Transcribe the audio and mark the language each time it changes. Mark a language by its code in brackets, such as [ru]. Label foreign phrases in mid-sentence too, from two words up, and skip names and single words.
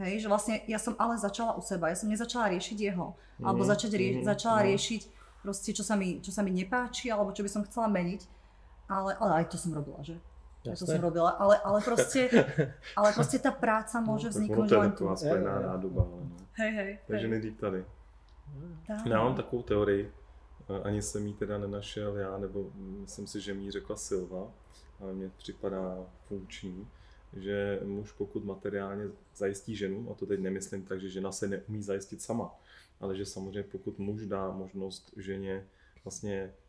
[sk] Že vlastne ja som ale začala u seba, ja som nezačala riešiť jeho. Alebo začala riešiť proste, čo sa mi nepáči, alebo čo by som chcela meniť. Ale aj to som robila, že? Aj to som robila, ale proste tá práca môže vzniknúť len tu. To je spojená nádoba. Hej. [cs] Takže nejdřív tady. Já mám takovou teorii, ani jsem ji teda nenašel já, nebo myslím si, že mi ji řekla Silva, ale mně připadá funkční, že muž pokud materiálně zajistí ženu, a to teď nemyslím tak, že žena se neumí zajistit sama, ale že samozřejmě pokud muž dá možnost ženě vlastně